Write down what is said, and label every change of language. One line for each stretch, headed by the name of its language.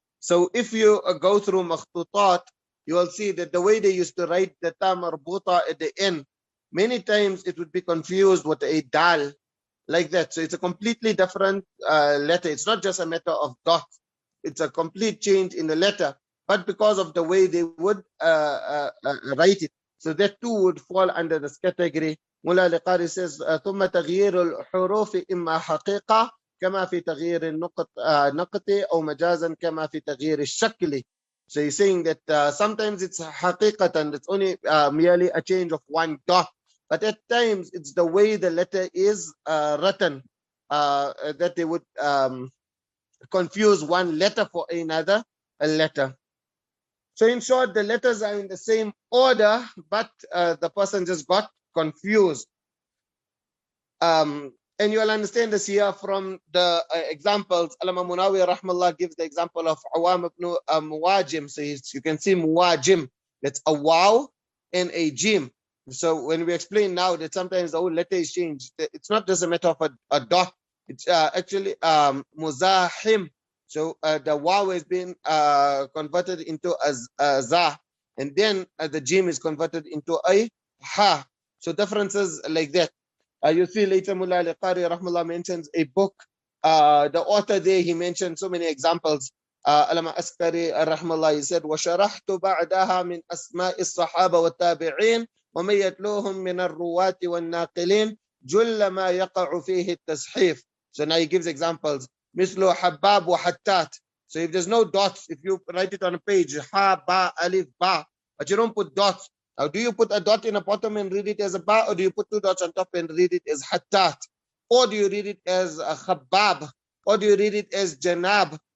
English: So if you go through makhtutat, you will see that the way they used to write the ta marbuta at the end, many times it would be confused with a dal, like that. So it's a completely different letter. It's not just a matter of dots. It's a complete change in the letter, but because of the way they would write it. So that too would fall under this category.
Arabic: Mullah al-Qari
English: says,
Arabic: ثم تغيير الحروف إما حقيقة كما في تغيير النقط أو مجازا كما في تغيير الشكل.
English: So he's saying that sometimes it's حقيقة, it's only merely a change of one dot, but at times it's the way the letter is written that they would confuse one letter for another letter. So in short, the letters are in the same order, but the person just got confused. And you'll understand this here from the examples. Allama Munawi rahmallah gives the example of Awam ibn Muwajim. So you can see Muwajim, that's a waw and a jim. So when we explain now that sometimes the whole letter is changed, it's not just a matter of a dot. It's actually Muṣahhaf. So the waw has been converted into a za, and then the jim is converted into a ha. So differences like that. You see later Mullah al-Qari rahmallah mentions a book. The author there, he mentioned so many examples.
Arabic: Allama Askari rahmallah,
English: he said,
Arabic: وَشَرَحْتُ بَعْدَهَا مِنْ أَسْمَاءِ الصَّحَابَ وَالتَّابِعِينَ وَمَنْ يَتْلُوهُمْ مِنَ الرُّوَاةِ وَالنَّاقِلِينَ جُلَّ مَا يَقَعُ فِيهِ التَّصْحِيفُ.
English: So now he gives examples.
Arabic: مثل حباب وحتات.
English: So if there's no dots, if you write it on a page, ha, ba, alif, ba, but you don't put dots. Now, do you put a dot in the bottom and read it as a ba, or do you put two dots on top and read it as hattat? Or do you read it as a khabbab? Or do you read it as janab?